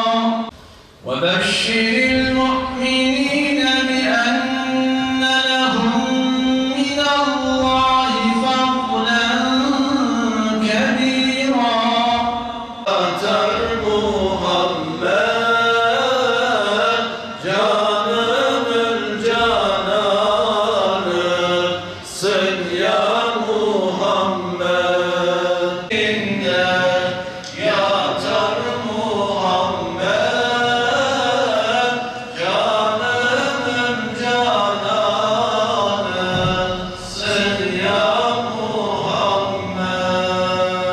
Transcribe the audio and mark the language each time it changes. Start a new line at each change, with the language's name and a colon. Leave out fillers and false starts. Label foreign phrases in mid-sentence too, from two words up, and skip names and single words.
Arabic: وبشر المؤمنين بأن لهم من الله فضلا كبيرا.
Turkish: محمد canım canan sen ya Muhammed. Yatar Muhammed canım canan sen ya Muhammed.